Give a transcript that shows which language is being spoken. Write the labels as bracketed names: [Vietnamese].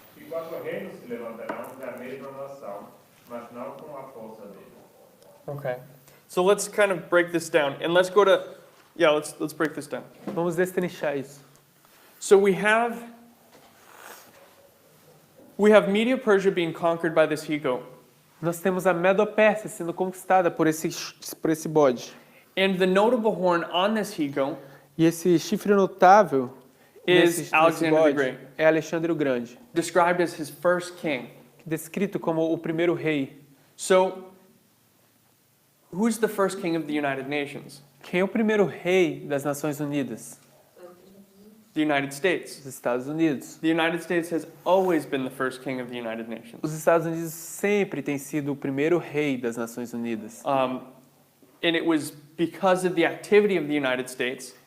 [Portuguese] 4 reinos se levantarão da mesma nação, mas não com a força dele. [English] Okay. So let's kind of break this down. And let's go to, yeah, let's break this down. [Portuguese] Vamos destrinchar isso. [English] So we have Media-Persia being conquered by this he-goat. [Portuguese] Nós temos a Medo-Pérsia sendo conquistada por esse bode. [English] And the notable horn on this he-goat [Portuguese] E esse chifre notável [English] is Alexander the Great, [Portuguese] é Alexandre o Grande, [English] described as his first king. [Portuguese] descrito como o primeiro rei. [English] So, who's the first king of the United Nations? [Portuguese] Quem é o primeiro rei das Nações Unidas? [English] The United States. [Portuguese] Os Estados Unidos. [English] The United States has always been the first king of the United Nations. [Portuguese] Os Estados Unidos sempre têm sido o primeiro rei das Nações Unidas. [English] And it was because of the activity of the United States